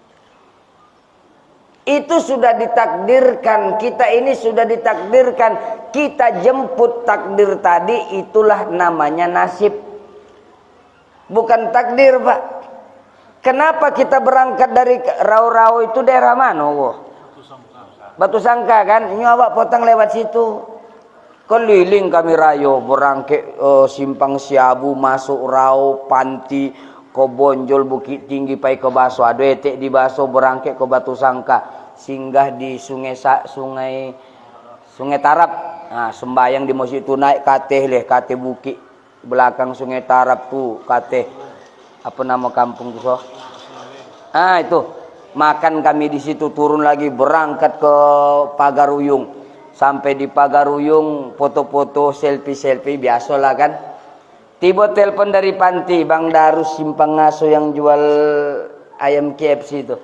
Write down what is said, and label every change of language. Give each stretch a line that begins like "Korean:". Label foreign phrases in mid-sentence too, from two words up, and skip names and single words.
Indonesian: Itu sudah ditakdirkan, kita ini sudah ditakdirkan, kita jemput takdir tadi, itulah namanya nasib. Bukan takdir, Pak. Kenapa kita berangkat dari Rau-Rau itu daerah mana? Batu Sangka kan? Ini awak potong lewat situ. Keliling kami rayo, berangkat Simpang Siabu, masuk Rau, Panti, ke Bonjol, Bukit Tinggi, pai ke Baso. Ada etek di Baso, berangkat ke Batu Sangka. Singgah di sungai Tarap. Nah, sembayang di masjid itu naik kate bukit belakang Sungai Tarap tuh kate. Apa nama kampung itu? Ah, itu. Makan kami di situ, turun lagi berangkat ke Pagaruyung. Sampai di Pagaruyung foto-foto, selfie biasalah kan. Tiba telepon dari Panti, Bang Darus Simpang Ngaso yang jual ayam KFC itu.